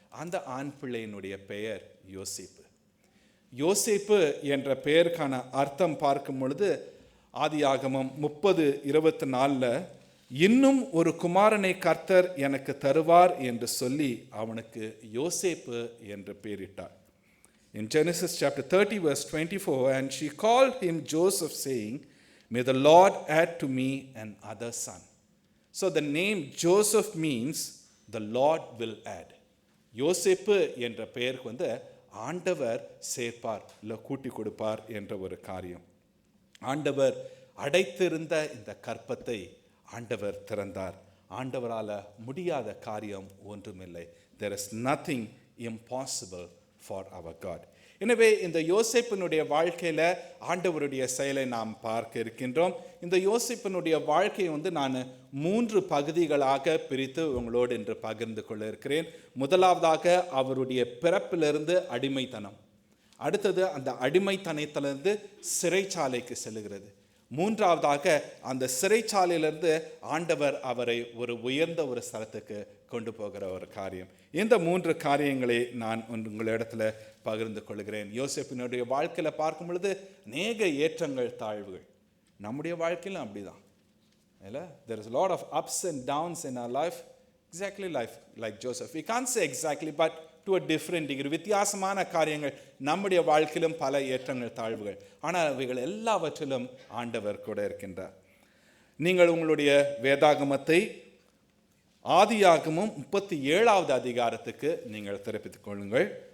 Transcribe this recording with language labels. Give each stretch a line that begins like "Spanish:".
Tamil: அந்த ஆண் பிள்ளையினுடைய பெயர் யோசேப்பு. யோசேப்பு என்ற பெயருக்கான அர்த்தம் பார்க்கும் பொழுது ஆதியாகமம் 30:24 இன்னும் ஒரு குமாரனை கர்த்தர் எனக்கு தருவார் என்று சொல்லி அவனுக்கு யோசேப்பு என்று பெயரிட்டார்.
English: In Genesis chapter 30 verse 24, and she called him Joseph, saying, may the Lord add to me another son. So the name Joseph means the Lord will add.
Tamil: யோசேப்பு என்ற பெயருக்கு ஆண்டவர் சேர்ப்பார், இல்லை கூட்டி கொடுப்பார் என்ற ஒரு காரியம். ஆண்டவர் அடைத்திருந்த இந்த கற்பத்தை ஆண்டவர் திறந்தார். ஆண்டவரால் முடியாத காரியம் ஒன்றுமில்லை.
English: There is nothing impossible for our God.
Tamil: எனவே இந்த யோசேப்பினுடைய வாழ்க்கையில் ஆண்டவருடைய செயலை நாம் பார்க்க இருக்கின்றோம். இந்த யோசேப்பினுடைய வாழ்க்கையை நான் 3 பகுதிகளாக பிரித்து உங்களோடு இன்று பகிர்ந்து கொள்ள இருக்கிறேன். முதலாவதாக அவருடைய பிறப்பிலிருந்து அடிமைத்தனம், அடுத்தது அந்த அடிமைத்தனத்திலிருந்து சிறைச்சாலைக்கு செல்லுகிறது, மூன்றாவதாக அந்த சிறைச்சாலையிலிருந்து ஆண்டவர் அவரை ஒரு உயர்ந்த ஒரு ஸ்தலத்துக்கு கொண்டு போகிற ஒரு காரியம். இந்த 3 காரியங்களை நான் உங்களிடத்துல பகிர்ந்து கொள்கிறேன். யோசேப்பினுடைய வாழ்க்கையில் பார்க்கும் பொழுது அநேக ஏற்றங்கள் தாழ்வுகள். நம்முடைய வாழ்க்கையிலும் அப்படிதான் இல்லை?
English: There is a lot of ups and downs in our life. Exactly like Joseph. We can't say exactly, but to a different degree.
Tamil: வித்தியாசமான காரியங்கள் நம்முடைய வாழ்க்கையிலும் பல ஏற்றங்கள் தாழ்வுகள், ஆனால் அவைகள் எல்லாவற்றிலும் ஆண்டவர் கூட இருக்கின்றார். நீங்கள் உங்களுடைய வேதாகமத்தை ஆதியாகமம் 37வது அதிகாரத்துக்கு நீங்கள் திருப்பித்துக் கொள்ளுங்கள்.